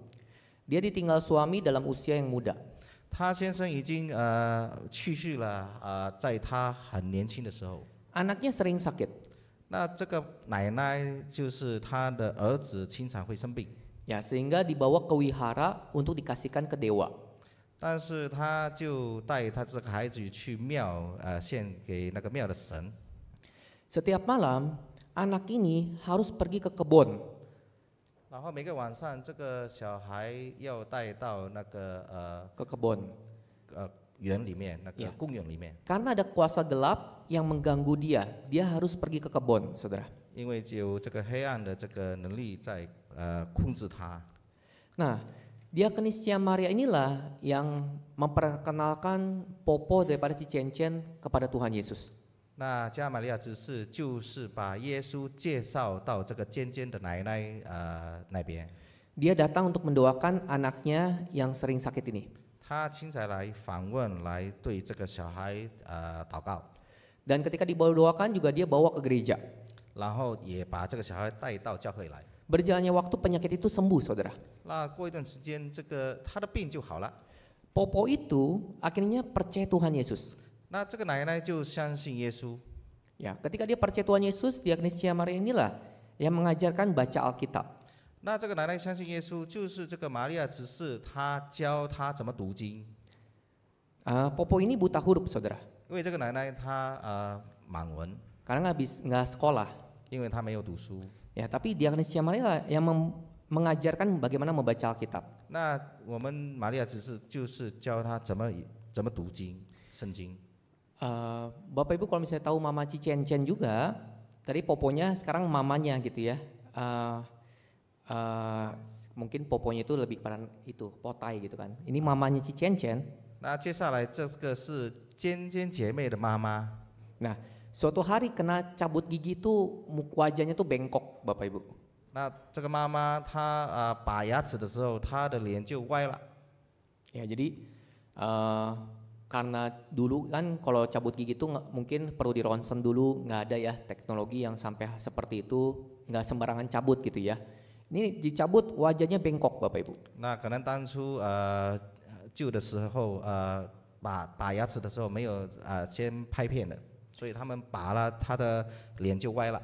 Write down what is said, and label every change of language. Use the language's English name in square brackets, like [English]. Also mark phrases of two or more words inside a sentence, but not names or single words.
[Indonesian] Dia ditinggal suami dalam usia yang muda. [Chinese] 她先生已经去世了在她很年轻的时候。 [Indonesian] Anaknya sering sakit. [Chinese] 那这个奶奶就是她的儿子经常会生病， [Indonesian] Ya, sehingga dibawa ke wihara untuk dikasihkan ke dewa. [Chinese] 但是她就带她这个孩子去庙献给那个庙的神。 [Indonesian] Setiap malam, anak ini harus pergi ke kebun. [Chinese] 然后每个晚上，这个小孩要带到那个 [Indonesian] ke kebun. [Chinese] 园里面，那个 [Indonesian] Ya. [Chinese] 公园里面， [Indonesian] Karena ada kuasa gelap yang mengganggu dia, dia harus pergi ke kebun, saudara. [Chinese] 因为有这个黑暗的这个能力在控制他。 [Indonesian] Nah, Diakonia Maria inilah yang memperkenalkan Popo daripada Cicencen kepada Tuhan Yesus. [Chinese] 那加玛利亚执事就是把耶稣介绍到这个尖尖的奶奶那边。 [Indonesian] Dia datang untuk mendoakan anaknya yang sering sakit ini. [Chinese] 他亲自来访问，来对这个小孩祷告， [Indonesian] Dan ketika dibawa-doakan juga dia bawa ke gereja. [Chinese] 然后也把这个小孩带到教会来。 [Indonesian] Berjalannya waktu penyakit itu sembuh, saudara. [Chinese] 那过一段时间，这个他的病就好了。 [Indonesian] Popo itu akhirnya percaya Tuhan Yesus. [Chinese] 那这个奶奶就相信耶稣。 [Indonesian] Ya, ketika dia percaya Tuhan Yesus, Diakonia Maria inilah yang mengajarkan baca Alkitab. [Chinese] 那这个奶奶相信耶稣，就是这个玛利亚执事，她教她怎么读经。 [Indonesian] Popo ini buta huruf, saudara. [Chinese] 因为这个奶奶她盲文， [Indonesian] karena nggak sekolah. [Chinese] 因为他没有读书。 [Indonesian] Ya, tapi Diakonia Maria lah yang mengajarkan bagaimana membaca Alkitab. [Chinese] 那我们玛利亚只是就是教他怎么读经圣经。 [Indonesian] Bapak Ibu kalau misalnya tahu Mama Cicen juga, tadi poponya sekarang mamanya gitu ya. Mungkin poponya itu lebih pada itu potai gitu kan. Ini mamanya Cicen. [Chinese] 那接下来这个是尖尖姐妹的妈妈。 [Indonesian] Nah, suatu hari kena cabut gigi itu wajahnya tuh bengkok, Bapak Ibu. [Chinese] 那这个妈妈她拔牙齿的时候，她的脸就歪了。 [Indonesian] Ya, jadi karena dulu kan kalau cabut gigi itu mungkin perlu di ronsen dulu, nggak ada ya teknologi yang sampai seperti itu, nggak sembarangan cabut gitu ya. Ini dicabut wajahnya bengkok, Bapak Ibu. [Chinese] 那可能当初旧的时候拔牙齿的时候没有先拍片的，所以他们拔了，她的脸就歪了。